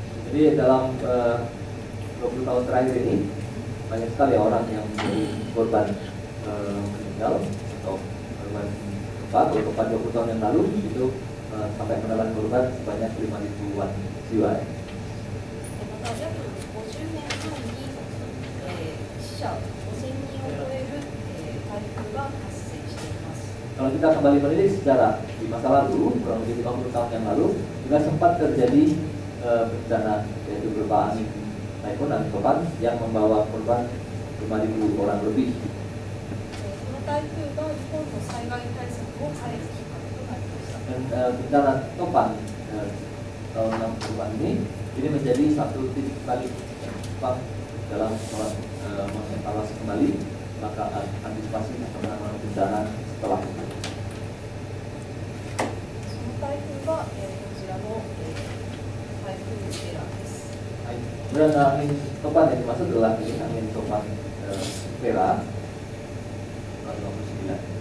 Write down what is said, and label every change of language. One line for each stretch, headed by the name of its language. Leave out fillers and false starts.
Indonesian: Jadi dalam 20 tahun terakhir ini banyak sekali orang yang menjadi korban meninggal atau korban gempa. Kalau gempa 20 tahun yang lalu itu sampai menelan korban sebanyak 5.000-an jiwa.
Japanese: また約50年前に、死者5000人を超える、台風が発生しています。
Indonesian: Kalau kita kembali melihat secara di masa lalu, kurang lebih 50 tahun yang lalu, juga sempat terjadi bencana yaitu berupa angin taifun dan topan yang membawa korban 5.000 orang lebih.
Japanese: この台風が日本の災害対策を変えるきっかけとなりました。
Indonesian: Dan bencana topan tahun 60-an ini menjadi satu titik balik Jepang dalam mengevaluasi kembali maka antisipasi penanganan bencana setelah itu.
Japanese: その台風が、こちらの、台風セラです。
Indonesian: Kemudian angin topan yang dimaksud adalah ini angin topan Vera tahun 59.